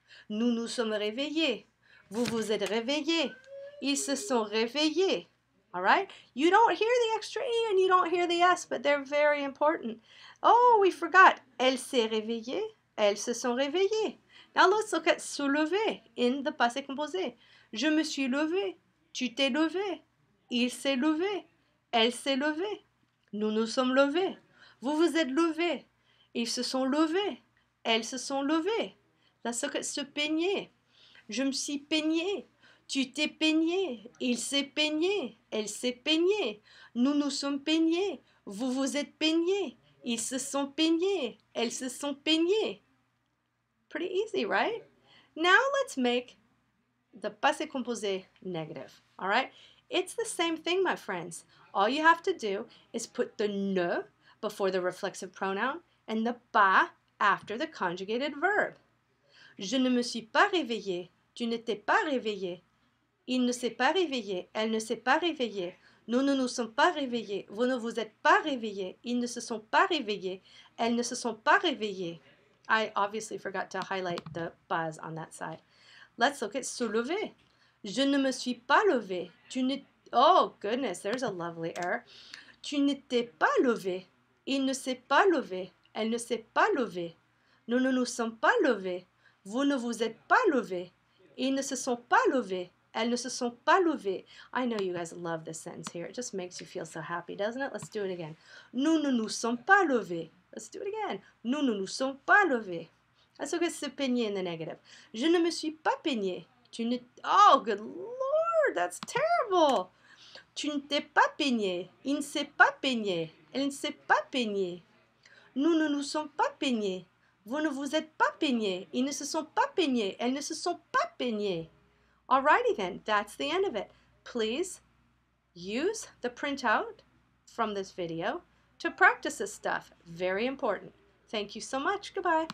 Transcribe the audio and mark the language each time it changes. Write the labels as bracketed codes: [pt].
[fr] Nous nous sommes réveillés. Vous vous êtes réveillés. Ils se sont réveillés. [en] All right? You don't hear the extra E and you don't hear the S, but they're very important. Oh, we forgot. [fr] Elle s'est réveillée. Elles se sont réveillées. [en] Now let's look at se lever in the passé composé. [fr] Je me suis levé. Tu t'es levé. Il s'est levé. Elle s'est levée. Nous nous sommes levés. Vous vous êtes levés. Ils se sont levés. Elles se sont levées. [en] Let's look at se peigner. [fr] Je me suis peigné. Tu t'es peigné. Il s'est peigné. Elle s'est peignée. Nous nous sommes peignés. Vous vous êtes peignés. Ils se sont peignés. Elles se sont peignées. [en] Pretty easy, right? Now let's make the passé composé negative. All right? It's the same thing, my friends. All you have to do is put the ne before the reflexive pronoun and the pas after the conjugated verb. [fr] Je ne me suis pas réveillé. Tu ne t'es pas réveillé. Il ne s'est pas réveillé. Elle ne s'est pas réveillée. Nous ne nous sommes pas réveillés. Vous ne vous êtes pas réveillés. Ils ne se sont pas réveillés. Elles ne se sont pas réveillées. [en] I obviously forgot to highlight the pas on that side. Let's look at se lever. [fr] Je ne me suis pas levé. Tu ne... [en] Oh, goodness, there's a lovely error. [fr] Tu ne t'es pas levé. Il ne s'est pas levé. Elle ne s'est pas levée. Nous ne nous sommes pas levés. Vous ne vous êtes pas levés. Ils ne se sont pas levés. Elles ne se sont pas levées. [en] I know you guys love this sentence here. It just makes you feel so happy, doesn't it? Let's do it again. [fr] Nous ne nous sommes pas levés. [en] Let's do it again. [fr] Nous ne nous sommes pas levés. [en] Let's look at se peigner in the negative. [fr] Je ne me suis pas peigné. Tu ne... [en] Oh, good Lord, that's terrible. [fr] Tu ne t'es pas peigné. Il ne s'est pas peigné. Elle ne s'est pas peignée. Nous ne nous sommes pas peignés. Vous ne vous êtes pas peignés. Ils ne se sont pas peignés. Elles ne se sont pas peignées. [en] Alrighty then, that's the end of it. Please use the printout from this video to practice this stuff. Very important. Thank you so much. Goodbye.